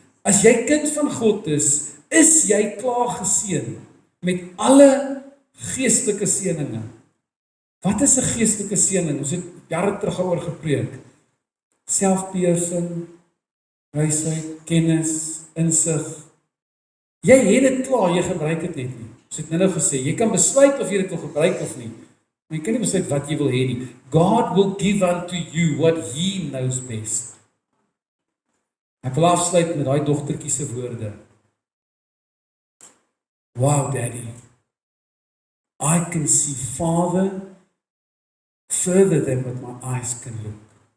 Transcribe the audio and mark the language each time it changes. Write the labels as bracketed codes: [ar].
[af] As jy kind van God is jy klaar geseën met alle geestelike seëninge. Wat is 'n geestelike seëning? Ons het jare terug oor gepreek. selfbeheersing, wysheid, kennis, insig. Jy het dit klaar, jy gebruik dit net nie. Ons het nou gesê, jy kan besluit of jy dit wil gebruik of nie. Maar jy kan nie besluit wat jy wil hê nie. [en] God will give unto you what he knows best. [af] Ek wil afsluit met daai dogtertjie se woorde. [en] Wow, Daddy, I can see farther, further than what my eyes can look.